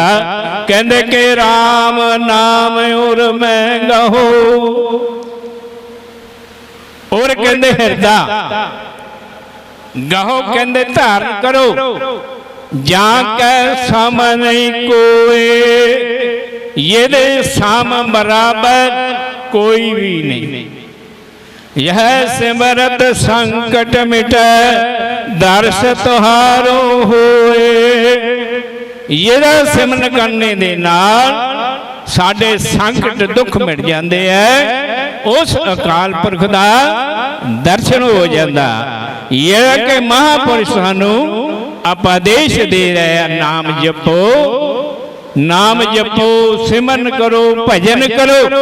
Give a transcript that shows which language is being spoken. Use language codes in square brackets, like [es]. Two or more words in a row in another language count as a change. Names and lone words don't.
[pa] ਕਹਿੰਦੇ ਕਿ [bra] राम नाम उर मैं गहो, [pa] ਔਰ ਕਹਿੰਦੇ ਹਿਰਦਾ ਗਹੋ, ਕਹਿੰਦੇ ਧਾਰਨ ਕਰੋ। [bra] जां कै सम नहीं कोए, [pa] ਇਹਦੇ ਸਾਮ ਬਰਾਬਰ ਕੋਈ ਵੀ ਨਹੀਂ। [bra] यह सिमरत संकट मिटे दर्श तुहारो होए। [pa] ਇਹਦਾ ਸਿਮਰਨ ਕਰਨੇ ਦੇ ਨਾਲ ਸਾਡੇ ਸੰਕਟ ਦੁੱਖ ਮਿਟ ਜਾਂਦੇ ਐ, ਉਸ ਅਕਾਲ ਪੁਰਖ ਦਾ ਦਰਸ਼ਨ ਹੋ ਜਾਂਦਾ। ਇਹ ਕਿ ਮਹਾਂਪੁਰਸ਼ ਸਾਨੂੰ ਉਪਦੇਸ਼ ਦੇ ਰਹੇ ਆ, ਨਾਮ ਜਪੋ, ਨਾਮ ਜਪੋ, ਸਿਮਰਨ ਕਰੋ, ਭਜਨ ਕਰੋ।